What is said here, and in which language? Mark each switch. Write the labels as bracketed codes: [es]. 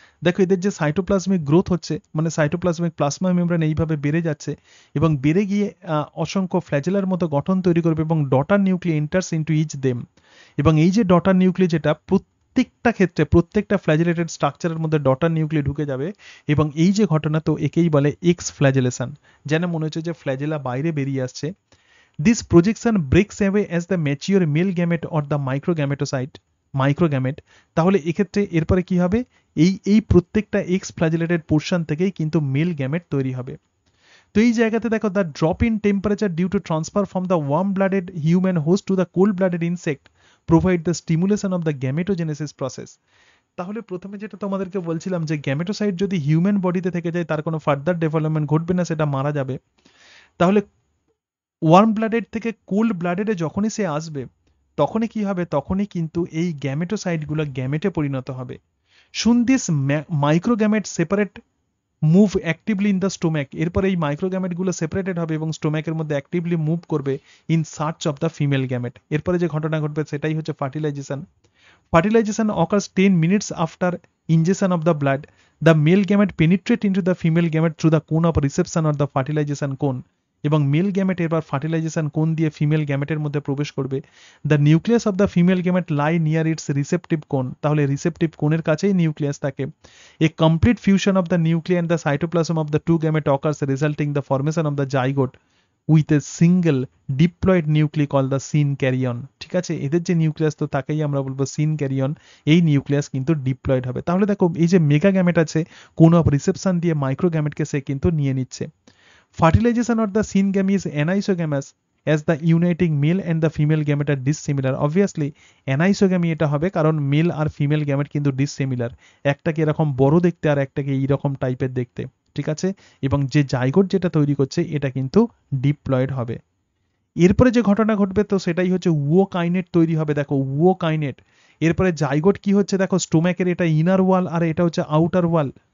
[bn] দেখো এদের যে সাইটোপ্লাজমিক গ্রোথ হচ্ছে, মানে সাইটোপ্লাজমিক প্লাজমা মেমব্রেন এইভাবে বেড়ে যাচ্ছে এবং বেড়ে গিয়ে অসংখ্য ফ্ল্যাজেলার মতো গঠন তৈরি করবে এবং [en] Daughter nuclei enters into each them. [bn] এবং এই যে ডটার নিউক্লি, যেটা প্রত্যেকটা ক্ষেত্রে প্রত্যেকটা ফ্ল্যাজেলেটেড স্ট্রাকচারের মধ্যে ডটার নিউক্লি ঢুকে যাবে এবং এই যে ঘটনা, তো একেই বলে এক্স ফ্ল্যাজেলেশন। যেন মনে হচ্ছে যে ফ্ল্যাজেলা বাইরে বেরিয়ে আসছে। [en] This projection breaks away as the mature male gamete or the microgamete. [bn] তাহলে এক্ষেত্রে এরপরে কি হবে, এই প্রত্যেকটা এক্স ফ্ল্যাজেলেটেড পোর্শন থেকেই কিন্তু মেল গ্যামেট তৈরি হবে। তো এই জায়গাতে দেখো, [en] The drop in temperature due to transfer from the warm blooded human host to the cold blooded insect provide the stimulation of the gametogenesis process. [bn] তাহলে প্রথমে যেটা তোমাদেরকে বলছিলাম যে গ্যামেটোসাইট যদি হিউম্যান বডিতে থেকে যায় তার কোনো ফার্দার ডেভেলপমেন্ট ঘটবে না, সেটা মারা যাবে। তাহলে ওয়ার্ম ব্লাডেড থেকে কোল্ড ব্লাডেডে যখনই সে আসবে তখনই কি হবে, তখনই কিন্তু এই গ্যামেটোসাইটগুলো গ্যামেটে পরিণত হবে। [en] Soon this microgamete separate move actively in the stomach. [bn] এরপরে এই মাইক্রোগ্যামেটগুলো সেপারেটেড হবে এবং স্টোম্যাকের মধ্যে অ্যাক্টিভলি মুভ করবে [en] In search of the female gamete. [bn] এরপরে যে ঘটনা ঘটবে সেটাই হচ্ছে fertilisation. [en] Fertilization occurs 10 minutes after ingestion of the blood. The male gamete penetrate into the female gamete through the cone of reception or the fertilization cone. [bn] এবং mail gamete এবার fertilisation কোন দিয়ে ফিমেল গ্যামেটের মধ্যে প্রবেশ করবে। [en] The nucleus of the female gamete lie near its receptive cone. [bn] তাহলে receptive কোনের কাছেই নিউক্লিয়াস থাকে। [en] A complete fusion of the nucleus and the cytoplasm of the two gamete occurs resulting the formation of the zygote with a single diploid nucleic call the synkaryon. [bn] ঠিক আছে, এদের যে nucleus তো তাকেই আমরা বলবো সিন ক্যারিয়ন। এই নিউক্লিয়াস কিন্তু ডিপ্লয়েড হবে। তাহলে দেখো এই যে মেগা গ্যামেট আছে কোন অফ রিসেপশন দিয়ে মাইক্রো গ্যামেটকে সে কিন্তু নিয়ে নিচ্ছে। [en] Fertilization of the syngamy is anisogamous as the uniting male and the female gamete are dissimilar. [bn] Obviously অ্যানাইসোগ্যামি এটা হবে কারণ মেল আর ফিমেল গ্যামেট কিন্তু ডিসিমিলার, একটাকে এরকম বড় দেখতে আর একটাকে এইরকম টাইপের দেখতে। ঠিক আছে, এবং যে জাইগোট যেটা তৈরি করছে এটা কিন্তু ডিপ্লয়েড হবে। এরপরে যে ঘটনা ঘটবে তো সেটাই হচ্ছে উওকাইনেট তৈরি হবে। দেখো উওকাইনেট, এরপরে জাইগোট কি হচ্ছে দেখো, স্টোম্যাকের এটা ইনার ওয়াল আর এটা হচ্ছে আউটার ওয়াল।